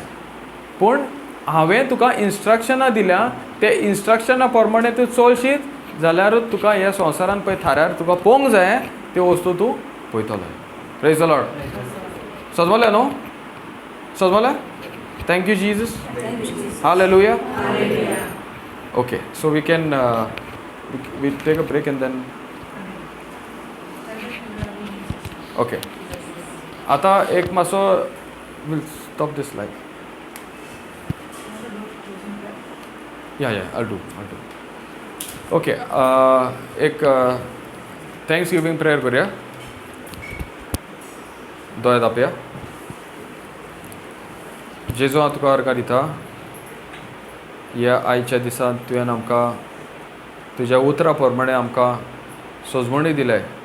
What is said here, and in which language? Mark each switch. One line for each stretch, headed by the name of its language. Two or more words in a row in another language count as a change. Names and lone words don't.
Konkani: पूण हांवें तुका इन्स्ट्रक्शनां दिल्या, ते इन्स्ट्रक्शना प्रमाणे तूं चलशीत जाल्यारूच तुका ह्या संवसारान पळय थाऱ्यार तुका पळोवंक जाय त्यो वस्तू तूं पळयतलो.
English: praise the Lord.
Konkani: समजलें न्हू? समजलें?
English: thank you Jesus. Hallelujah. Okay, so we can we take a break and then okay.
Konkani: आता एक मातसो
English: we'll stop this live. Yeah, I'll do.
Konkani: Okay, एक
English: thanksgiving prayer
Konkani: करूया. दोळे धांपया. जेजू हांव तुका अर्घ दिता ह्या आयच्या दिसान तुवें आमकां तुज्या उतरा प्रमाणे आमकां सोजमणी दिल्या.